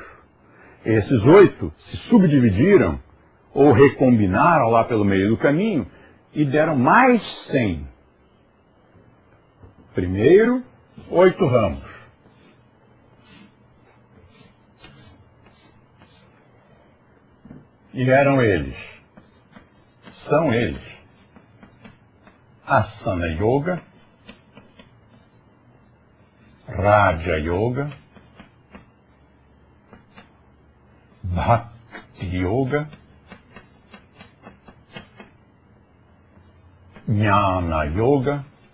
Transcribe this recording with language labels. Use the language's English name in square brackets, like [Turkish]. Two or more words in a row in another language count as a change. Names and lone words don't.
[Portuguese] Esses 8 se subdividiram ou recombinaram lá pelo meio do caminho e deram mais 100. Primeiro, 8 ramos. E eram eles, são eles, Asana Yoga, Raja Yoga, Bhakti Yoga, Jnana Yoga,